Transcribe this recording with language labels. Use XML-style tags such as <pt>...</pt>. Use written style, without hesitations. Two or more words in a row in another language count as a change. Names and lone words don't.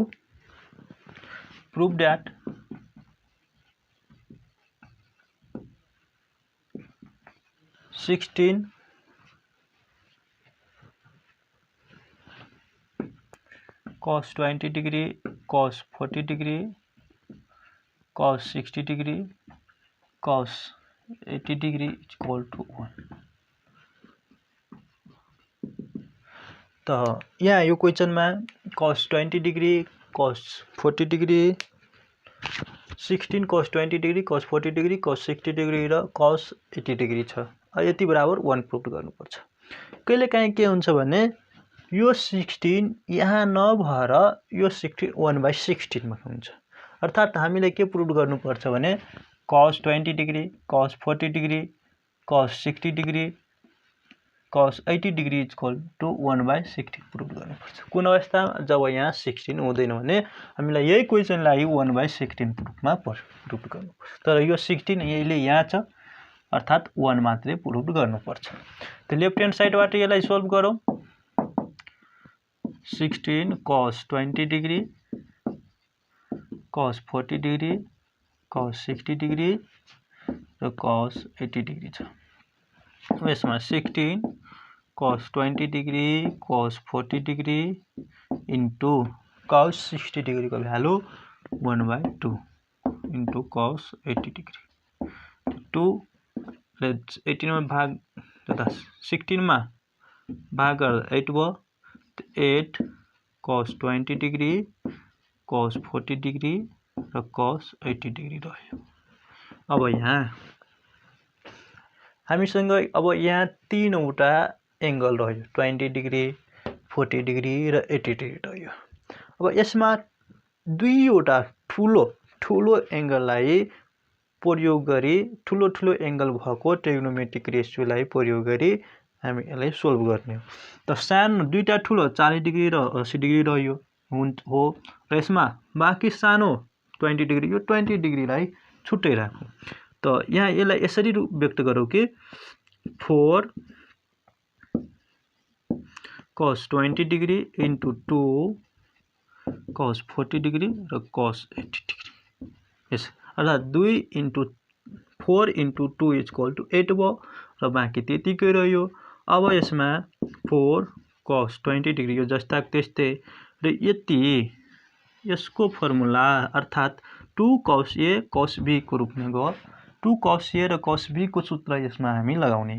<en>prove that (16) cos 20 degree cos 40 degree cos 60 degree cos 80 degree is equal to 1।</en> <ne>तो यहाँ यो क्वेशन में</ne> <en>cos 20 degree cos 40 degree 16 cos 20 degree cos 40 degree cos 60 degree</en> <ne>र</ne> <en>cos 80 degree</en> <ne>छ। यति बराबर 1 प्रुभ गर्नुपर्छ। कहिलेकाहीँ के हुन्छ भने यो 16 यहाँ नभएर यो 16 1/16 मा हुन्छ। अर्थात हामीले के प्रुभ गर्नुपर्छ भने</ne> <en>cos 20 degree cos 40 degree cos 60 degree cos 80 degree is equal to 1/16</en> <ne>प्रुभ गर्नुपर्छ। कुन अवस्थामा? जब यहाँ 16 हुँदैन भने हामीलाई यही क्वेशनलाई 1/16 प्रुभमा प्रुभ गर्नुपर्छ। तर यो 16 यहिले यहाँ छ, अर्थात 1 मात्रै प्रुभ गर्नुपर्छ। त</ne> <en>left hand side</en> <ne>यसलाई सोल्भ गरौँ।</ne> <en>16 cos 20 degree cos 40 degree cos 60 degree</en> <ne>र</ne> <en>cos 80 degree</en> <ne>छ। यसमा</ne> <en>16 cos 20 degree cos 40 degree into cos 60 degree</en> <ne>को भ्यालु</ne> <en>1/2 into cos 80 degree।</en> <ne>2 ले 18 में भाग तथा 16 में भाग गर्दा 8 भयो।</ne> <en>8 cos 20 degree cos 40 degree</en> <ne>र</ne> <en>cos 80 degree</en> <ne>रह्यो। अब यहाँ हामीसँग अब यहाँ तीनवटा एंगल रह्यो,</ne> <en>20 degree 40 degree</en> <ne>र</ne> <en>80 degree</en> <ne>रह्यो। अब यसमा दुईवटा ठुलो एंगललाई प्रयोग गरी ठुलो एंगल भएको</ne> <en>trigonometric ratio</en> <ne>प्रयोग गरी हामी यसलाई सोल्भ गर्ने हो। त सानो दुईटा ठुलो 40 डिग्री र 80 डिग्री रह्यो हो र यसमा बाँकी सानो 20 डिग्री, यो 20 डिग्रीलाई छुट्टै राखौं। त यहाँ यसलाई यसरी व्यक्त गरौँ कि</ne> <en>4 cos 20 degree into 2 cos 40 degree</en> <ne>र</ne> <en>cos 80 degree।</en> <ne>यस अर्थात</ne> <en>2 into 4 into 2 is equal to 8</en> <ne>भयो र बाँकी त्यतिकै रह्यो। अब यसमा</ne> <en>4 cos 20 degree</en> <ne>यो जस्ताको त्यस्तै र यति यसको फर्मुला अर्थात</ne> <en>2 cos A cos B</en> <ne>को रूपमा गयो।</ne> <en>2 cos A</en> <ne>र</ne> <en>cos B</en> <ne>को सूत्र यसमा हामी लगाउने।</ne>